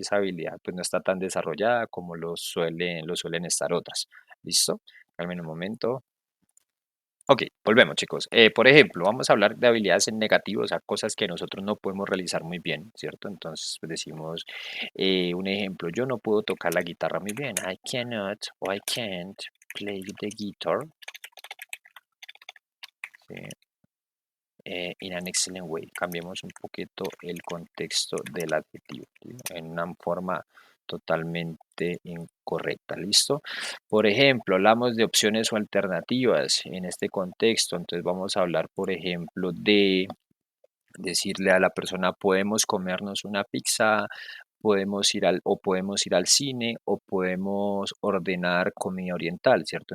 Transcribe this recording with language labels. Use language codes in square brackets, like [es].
[es] Esa habilidad pues no está tan desarrollada como lo suelen estar otras. ¿Listo? Dame un momento. Ok, volvemos chicos. Por ejemplo, vamos a hablar de habilidades en negativo, o sea, cosas que nosotros no podemos realizar muy bien, ¿cierto? Entonces pues, decimos un ejemplo, yo no puedo tocar la guitarra muy bien. [en] I cannot o I can't play the guitar, ¿sí? In an excellent way. [es] Cambiemos un poquito el contexto del adjetivo, ¿sí? En una forma totalmente incorrecta, ¿listo? Por ejemplo, hablamos de opciones o alternativas en este contexto, entonces vamos a hablar, por ejemplo, de decirle a la persona, podemos comernos una pizza, podemos ir al cine o podemos ordenar comida oriental, ¿cierto?